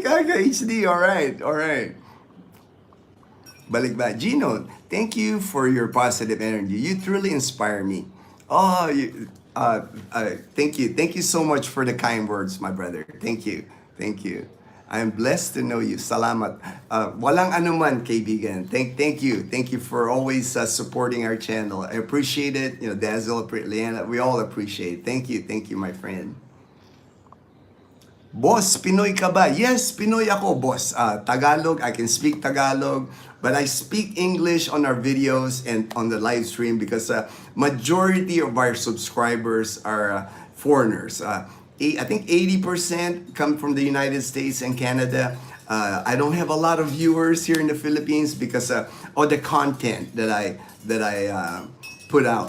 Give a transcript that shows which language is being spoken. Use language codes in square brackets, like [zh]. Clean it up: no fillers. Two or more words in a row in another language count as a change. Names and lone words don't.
[en] Okay, HD, all right. [tl] Balik ba? [en] Ginno, thank you for your positive energy. You truly inspire me. Oh, thank you. Thank you so much for the kind words, my brother. Thank you. I am blessed to know you. [tl] Salamat. Walang anuman, [en] kaibigan. Thank you. Thank you for always supporting our channel. I appreciate it. Dazzle, Leanna, we all appreciate it. Thank you, my friend. Boss, [tl] Pinoy ka ba? Yes, Pinoy ako, boss. [en] Tagalog, I can speak Tagalog, but I speak English on our videos and on the live stream because majority of our subscribers are foreigners. I think 80% come from the United States and Canada. I don't have a lot of viewers here in the Philippines because of the content that I put out.